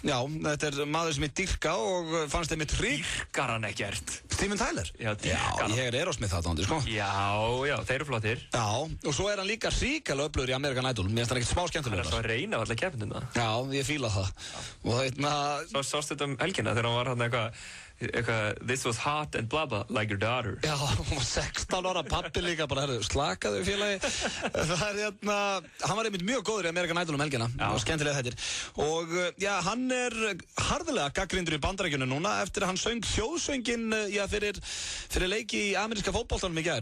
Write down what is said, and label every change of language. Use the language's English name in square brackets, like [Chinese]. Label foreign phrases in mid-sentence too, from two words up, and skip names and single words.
[Icelandic] Já, þetta er maður sem ég dýrka og fannst þeim Dýrkar hann ekkert. Steven Tyler? Já, dýrkar hann. Ég er Aerosmith aðdáandi, sko. Já, þeir eru flottir. Já, og svo er hann líka hrikalega öflugur í American Idol. Mér finnst hann ekkert smá skemmtilegur. Hann er svo að reyna á alla keppnina. Já, ég fíla það. Og sástu þetta helgina þegar hann var hann eitthvað [English] this was hot and blah blah like your daughter. [Icelandic] Já, hún var 16 ára, pappi líka bara, slakaðu félagi. Það er hann var einmitt mjög góður í American Idol helgina. Og skemmtilega þettir. Og já, hann er harðilega gagnrýndur í Bandaríkjunum núna eftir að hann söng þjóðsönginn fyrir leiki í ameríska fótboltanum í gær.